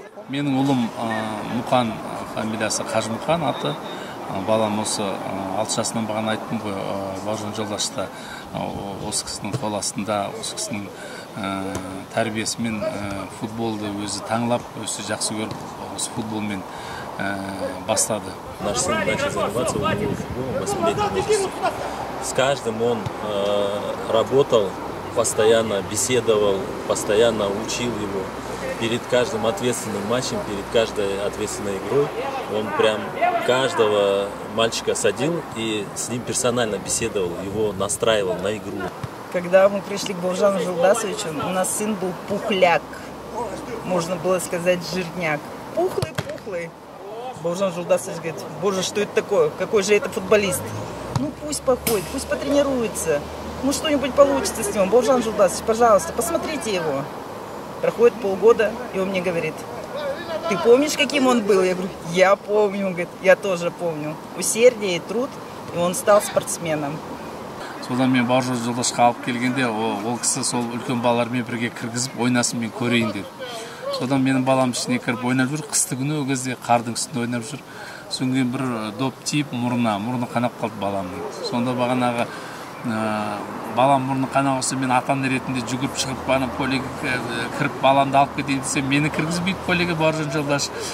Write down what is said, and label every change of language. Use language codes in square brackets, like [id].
[kk] Менің ұлым Мұқан, фамилиясы Қажымұқан аты. Балам осы 6 жасынан бағана айттым ғой, Бауыржан Жолдашта осы кісінің қол астында, осы кісінің тәрбиесімен футболды өзі таңлап, өзі жақсы көріп, осы футболмен бастады. [ru] Наш сын начал заниматься футболом 8-летним возрасте. С каждым он работал, постоянно беседовал, постоянно учил его. Перед каждым ответственным матчем, перед каждой ответственной игрой он прям каждого мальчика садил и с ним персонально беседовал, его настраивал на игру. Когда мы пришли к Бауыржану Жолдасовичу, у нас сын был пухляк, можно было сказать жирняк. Пухлый. Бауыржан Жолдасович говорит: боже, что это такое, какой же это футболист. Ну пусть походит, пусть потренируется, ну что-нибудь получится с ним. Бауыржан Жолдасович, пожалуйста, посмотрите его. Проходит полгода, и он мне говорит: ты помнишь, каким он был? Я говорю: я помню. Он говорит: я тоже помню. Усердие и труд, и он стал спортсменом. [kk] Содан мен Бауыржан Жолдашқа алып келгенде, ол кісі сол үлкен балалармен бірге кіргізіп ойнасын, мен көрейін деп. Содан менің балам ішіне кіріп ойнап жүр, қысты күні ол кезде қардың үстінде ойнап жүр. Содан кейін бір доп тиіп мұрны қанап қалды баламның. Сонда бағанағы балам мұрны қанап қалса, мен ата-ана ретінде жүгіріп шығып полеге кіріп баламды алып кетейін десем, мені кіргізбейді полеге Бауыржан Жолдаш.